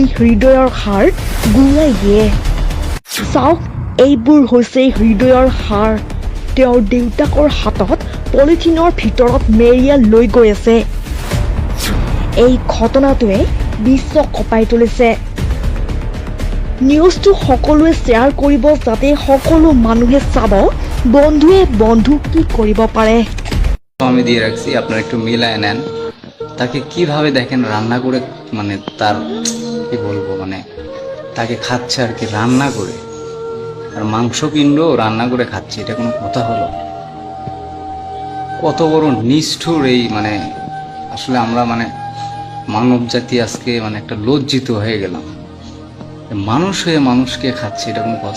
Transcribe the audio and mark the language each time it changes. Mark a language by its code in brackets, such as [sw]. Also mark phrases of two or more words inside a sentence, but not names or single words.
[as] হৃদয়ৰ হাড় গুৰাই দিয়ে চাওক এইবোৰ হৈছে হৃদয়ৰ হাড় তেওঁৰ দেউতাকৰ হাতত পলিথিনৰ ভিতৰত মেৰিয়া লৈ গৈ আছে এই ঘটনাটোৱে বিশ্ব কঁপাই তুলিছে নিউজটো সকলোৱে শ্বেয়াৰ কৰিব যাতে সকলো মানুহে চাব বন্ধুৱে বন্ধু কি কৰিব পাৰে [bn] আমি দিয়ে রাখছি আপনারা একটু মিলায় নেন তাকে কিভাবে দেখেন রান্না করে মানে তার কি বলবো মানে তাকে খাচ্ছে আর কি রান্না করে আর মাংস কিনলো রান্না করে খাচ্ছে এটা কোনো কথা হলো কত বড় নিষ্ঠুর এই মানে আসলে আমরা মানে মানব জাতি আজকে মানে একটা লজ্জিত হয়ে গেলাম মানুষ হয়ে মানুষকে খাচ্ছে এটা কোনো কথা